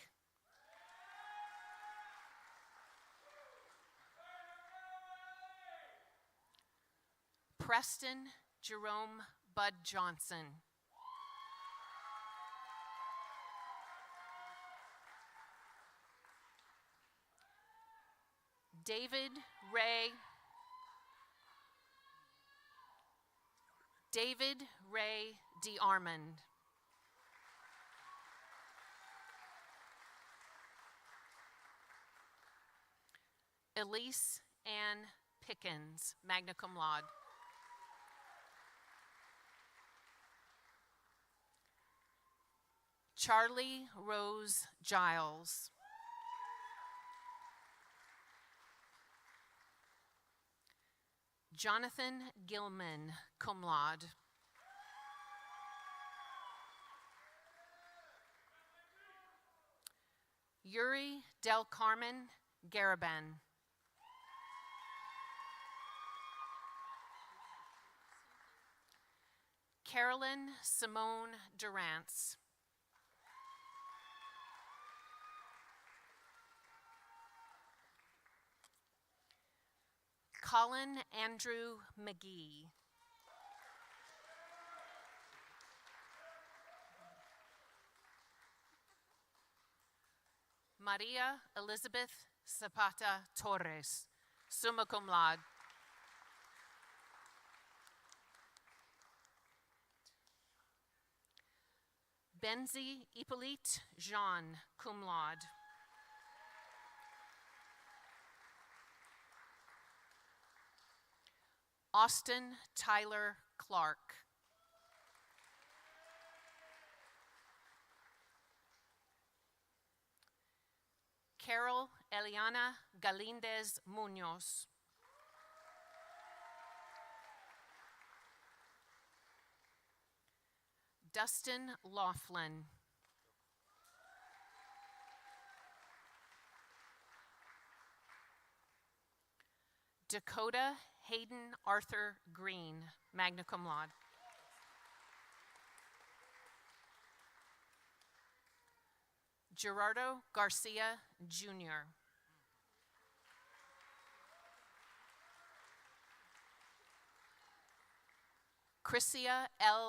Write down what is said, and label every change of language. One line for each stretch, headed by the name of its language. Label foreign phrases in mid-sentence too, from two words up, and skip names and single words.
English: Preston Jerome Bud Johnson. David Ray DeArmond. Elise Ann Pickens,
Latin: magna cum laude.
English: Charlie Rose Giles. Jonathan Gilman,
Latin: cum laude.
English: Yuri Del Carmen Garaban. Carolyn Simone Durance. Colin Andrew McGee. Maria Elizabeth Zapata Torres,
Latin: summa cum laude.
English: Benzi Hippolyte Jean,
Latin: cum laude.
English: Austin Tyler Clark. Carol Eliana Galindez Munoz. Dustin Laughlin. Dakota Hayden Arthur Green,
Latin: magna cum laude.
English: Gerardo Garcia Jr. Chrissia L.